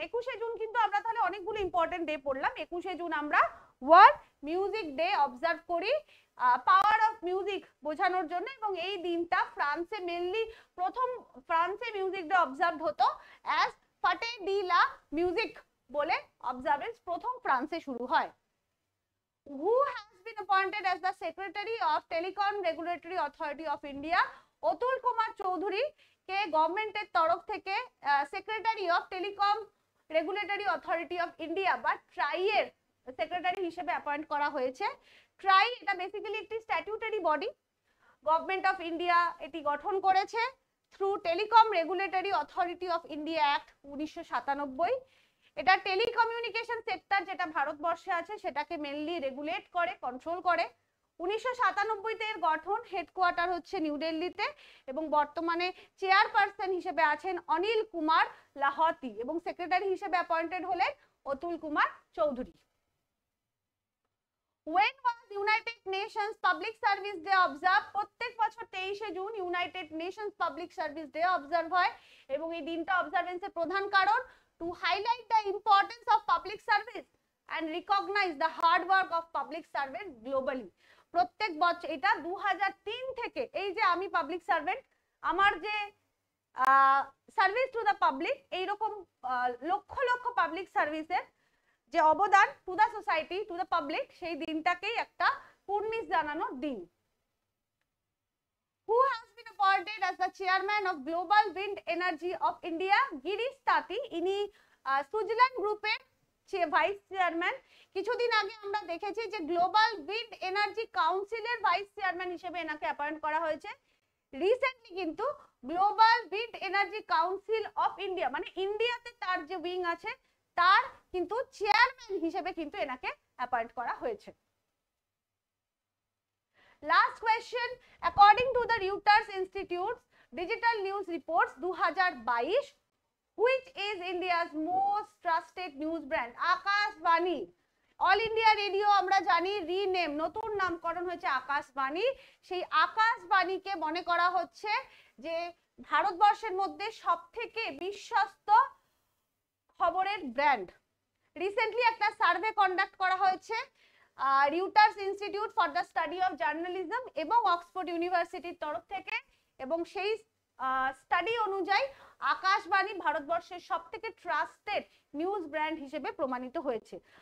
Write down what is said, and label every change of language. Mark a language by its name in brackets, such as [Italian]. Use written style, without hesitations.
[Bangla] 21শে June কিন্তু আমরা তাহলে অনেকগুলো ইম্পর্টেন্ট ডে পড়লাম। 21শে জুন আমরা ওয়ার্ল্ড মিউজিক ডে অবজার্ভ করি পাওয়ার অফ মিউজিক বোঝানোর জন্য, এবং এই দিনটা ফ্রান্সে মেনলি প্রথম ফ্রান্সে মিউজিক ডে অবজার্ভ হতো অ্যাজ ফাটে ডি লা মিউজিক বলে অবজারভেন্স প্রথম ফ্রান্সে শুরু হয়। [English] Who has been appointed as the Secretary of Telecom Regulatory Authority of India? [Bangla] Atul Kumar Chowdhury কে গভর্নমেন্টের তরফ থেকে secretary of telecom regulatory authority of India বা ট্রাই এর সেক্রেটারি হিসেবে অ্যাপয়েন্ট করা হয়েছে। ট্রাই এটা বেসিক্যালি একটি statutory body, government of India এটি গঠন করেছে through telecom regulatory authority of India act 1997। এটা টেলিকমিউনিকেশন সেক্টর যেটা ভারতবর্ষে আছে সেটাকে মেনলি রেগুলেট করে, কন্ট্রোল করে। 1997 এর গঠন, হেডকোয়ার্টার হচ্ছে নিউ দিল্লিতে, এবং বর্তমানে চেয়ারপারসন হিসেবে আছেন অনিল কুমার লাহোটি এবং সেক্রেটারি হিসেবে অ্যাপয়েন্টেড হলেন Atul Kumar Chowdhury. [English] When was United Nations Public Service Day observed? [Bangla] প্রত্যেক বছর 23শে June United Nations public service day observe হয়, এবং এই দিনটা অবজারভেন্সের প্রধান কারণ [English] to highlight the importance of public service and recognize the hard work of public servants globally. [Bangla] প্রত্যেক বছর এটা 2003 থেকে, এই যে আমি পাবলিক সার্ভেন্ট, আমার যে সার্ভিস টু দ্য পাবলিক, এইরকম লক্ষ লক্ষ পাবলিক সার্ভিসের যে অবদান to the society, to the public, সেই দিনটাকেই একটা কুর্নিশ জানানোর দিন। [English] Who has been appointed as the chairman of Global Wind Energy of India? [Bangla] Girish Tati, ইনি সুইজারল্যান্ড গ্রুপের ভাইস চেয়ারম্যান। কিছুদিন আগে আমরা দেখেছি যে গ্লোবাল উইন্ড এনার্জি কাউন্সিলের ভাইস চেয়ারম্যান হিসেবে এনাকে অ্যাপয়েন্ট করা হয়েছে। রিসেন্টলি কিন্তু global wind energy council of India, মানে ইন্ডিয়াতে তার যে উইং আছে তার কিন্তু চেয়ারম্যান হিসেবে কিন্তু এনাকে অ্যাপয়েন্ট করা হয়েছে। [English] Last question, according to the Reuters Institute's Digital News Reports 2022, which is India's most trusted news brand? [Bangla] Akashvani. All India radio আমরা জানি রিনেম, নতুন নামকরণ হয়েছে আকাশবাণী। সেই আকাশবাণীকে মনে করা হচ্ছে যে ভারতবর্ষের মধ্যে সবথেকে বিশ্বস্ত খবরের ব্র্যান্ড। রিসেন্টলি একটা সার্ভে কন্ডাক্ট করা হয়েছে রিউটার্স institute for the study of journalism এবং অক্সফোর্ড ইউনিভার্সিটির তরফ থেকে, এবং সেই স্টাডি অনুযায়ী আকাশবাণী ভারতবর্ষের সবথেকে ট্রাস্টেড নিউজ ব্র্যান্ড হিসেবে প্রমাণিত হয়েছে।